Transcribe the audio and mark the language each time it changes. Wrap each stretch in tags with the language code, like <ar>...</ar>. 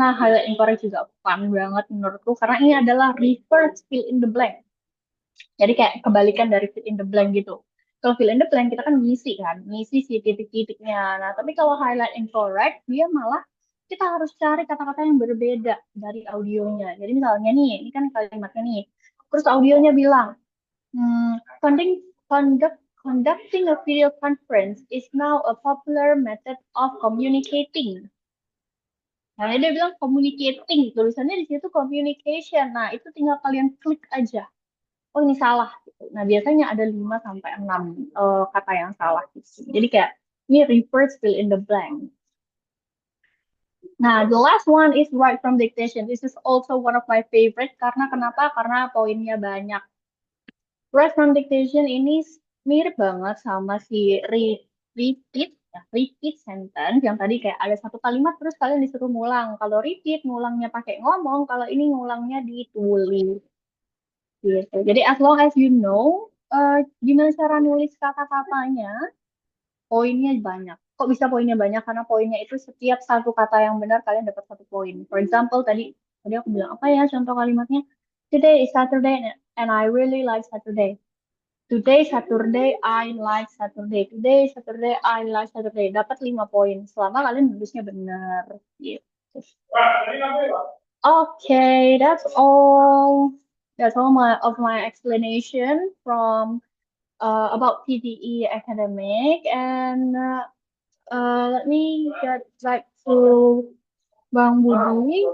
<id>Nah, highlight incorrect juga fun banget menurutku karena ini adalah reverse fill in the blank. Jadi kayak kebalikan dari fill in the blank gitu. Kalau fill in the blank kita kan ngisi si titik-titiknya. Nah, tapi kalau highlight incorrect dia malah kita harus cari kata-kata yang berbeda dari audionya. Jadi misalnya nih, ini kan kalimatnya nih. Terus audionya bilang,</id> <en>conducting conducting a video conference is now a popular method of communicating.</en> <id>Nah, dia bilang communicating, tulisannya di situ communication. Nah, itu tinggal kalian klik aja. Oh, ini salah gitu. Nah, biasanya ada 5 sampai 6 kata yang salah gitu. Jadi kayak ini reverse fill in the blank.</id> <en>Nah, the last one is write from dictation. This is also one of my favorite</en> <id>karena kenapa? Karena poinnya banyak. Write from dictation ini mirip banget sama si repeat, ya, repeat sentence yang tadi kayak ada satu kalimat terus kalian disuruh ngulang. Kalau repeat ngulangnya pakai ngomong, kalau ini ngulangnya ditulis. Gitu. Jadi</id> <en>as long as you know</en> <id>gimana cara nulis kata-katanya, poinnya banyak. Kok bisa poinnya banyak? Karena poinnya itu setiap satu kata yang benar kalian dapat 1 poin.</id> <en>For example,</en> <id>tadi aku bilang apa ya contoh kalimatnya?</id> <en>Today is Saturday and I really like Saturday. Today Saturday, I like Saturday. Today Saturday, I like Saturday.</en> <id>Dapat 5 poin selama kalian nulisnya benar. Gitu.</id> <en>Okay, that's all. That's all of my explanation from about PTE academic, and let me get back to Bang Budi.</en>